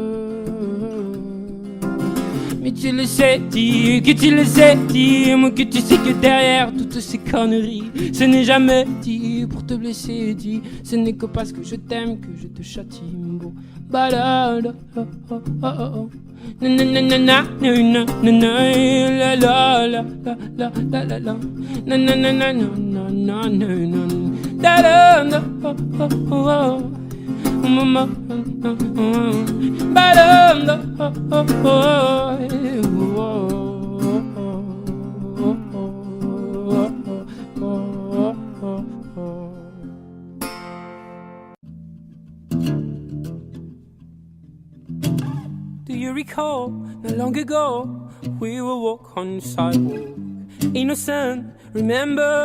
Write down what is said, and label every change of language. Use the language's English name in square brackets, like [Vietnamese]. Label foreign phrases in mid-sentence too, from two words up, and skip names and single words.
[French] Mais tu le sais, dis que tu le sais, dis-moi que tu sais que derrière toutes ces conneries, ce n'est jamais dit pour te blesser, dis. Ce n'est que parce que je t'aime que je te châtie. Bon, balade, oh oh oh oh. Na na na na na na na na la la la la la la la. Na na na na na na na na da da da oh oh oh. Mama, ba da da oh oh oh. [English] Do you recall, not long ago, we would walk on the sidewalk, innocent, remember?